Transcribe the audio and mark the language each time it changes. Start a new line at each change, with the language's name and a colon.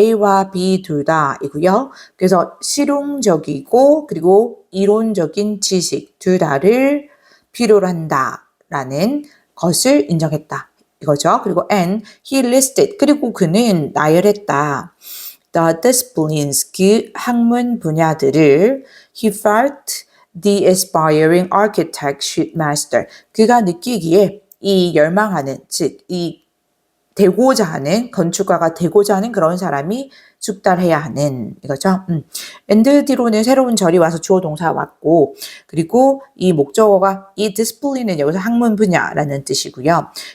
Korean: A와 B 둘 다이고요. 그래서 실용적이고 그리고 이론적인 지식 둘 다를 필요로 한다라는 것을 인정했다. 이거죠. 그리고
English: and he listed
Korean: 그리고 그는 나열했다.
English: The disciplines
Korean: 그 학문 분야들을
English: he felt the aspiring architect should master.
Korean: 그가 느끼기에 이 열망하는 즉 이 되고자 하는 건축가가 되고자 하는 그런 사람이 숙달해야 하는 이거죠. and 뒤로는 새로운 절이 와서 주어 동사 왔고 그리고 이 목적어가 이 discipline은 여기서 학문 분야라는 뜻이고요.